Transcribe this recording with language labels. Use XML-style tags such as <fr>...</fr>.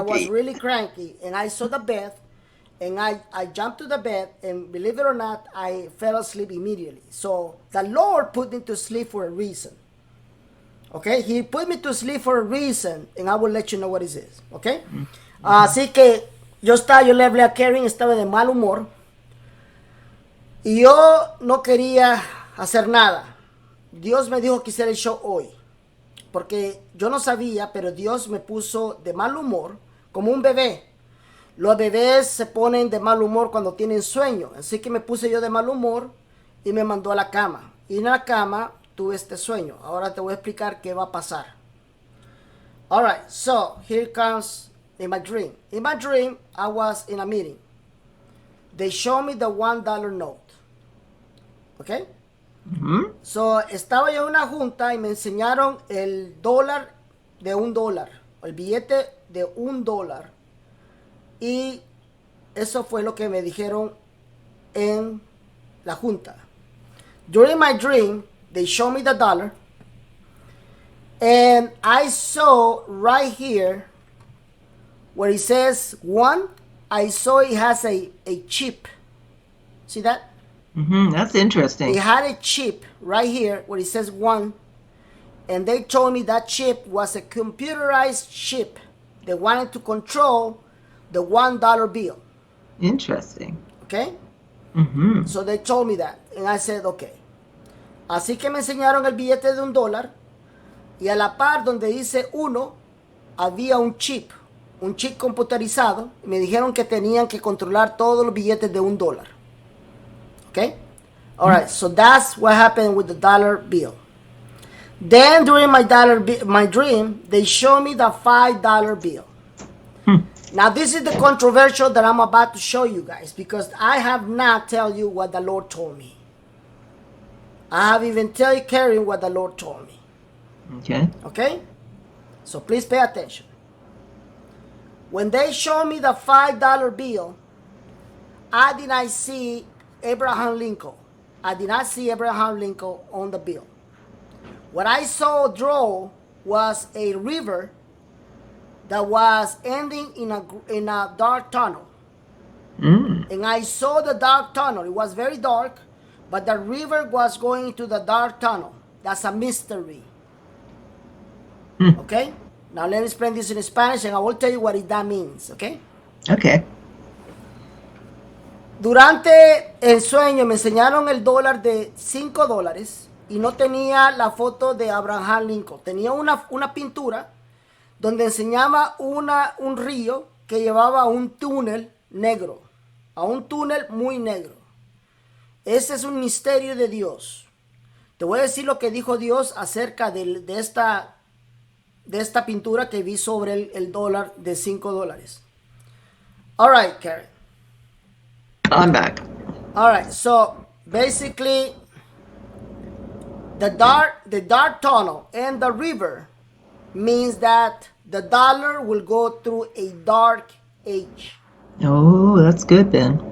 <en>I was really cranky, and I saw the bed, and I jumped to the bed, and believe it or not, I fell asleep immediately. So the Lord put me to sleep for a reason. Okay, He put me to sleep for a reason, and I will let you know what it is. Okay.</en> <es>Así que yo le hablé a Karen, estaba de mal humor. Y yo no quería hacer nada. Dios me dijo que hiciera el show hoy. Porque yo no sabía, pero Dios me puso de mal humor como un bebé. Los bebés se ponen de mal humor cuando tienen sueño. Así que me puse yo de mal humor y me mandó a la cama. Y en la cama tuve este sueño. Ahora te voy a explicar qué va a pasar.</es> <en>Alright, so here comes in my dream. In my dream, I was in a meeting. They showed me the $1 note. Okay?</en> <es>So, estaba yo en una junta y me enseñaron el dólar de $1, el billete de $1. Y eso fue lo que me dijeron en la junta.</es> <en>During my dream, they showed me the dollar. And I saw right here where it says 1, I saw it has a chip. See that? That's interesting. It had a chip right here where it says 1, and they told me that chip was a computerized chip. They wanted to control the $1 bill. Interesting. Okay? So they told me that, and I said, okay.</en> <es>Así que me enseñaron el billete de $1, y a la par donde dice 1, había un chip computerizado, y me dijeron que tenían que controlar todos los billetes de $1.</es> <en>Okay? Alright, so that's what happened with the dollar bill. Then during my dream, they show me the $5 bill. Now this is the controversial that I'm about to show you guys, because I have not tell you what the Lord told me. I have even tell Karen what the Lord told me. Okay. Okay? So please pay attention. When they show me the $5 bill, I did not see Abraham Lincoln. I did not see Abraham Lincoln on the bill. What I saw draw was a river that was ending in a dark tunnel. And I saw the dark tunnel. It was very dark, but the river was going into the dark tunnel. That's a mystery. Okay? Now let me explain this in Spanish, and I will tell you what that means. Okay? Okay.</en> <es>Durante el sueño me enseñaron el dólar de $5 y no tenía la foto de Abraham Lincoln. Tenía una pintura donde enseñaba un río que llevaba a un túnel negro, a un túnel muy negro. Ese es un misterio de Dios. Te voy a decir lo que dijo Dios acerca de esta pintura que vi sobre el dólar de $5.</es> <en>All right, Karen. I'm back. All right, so basically the dark tunnel and the river means that the dollar will go through a dark age. Oh, that's good, Ben.</en>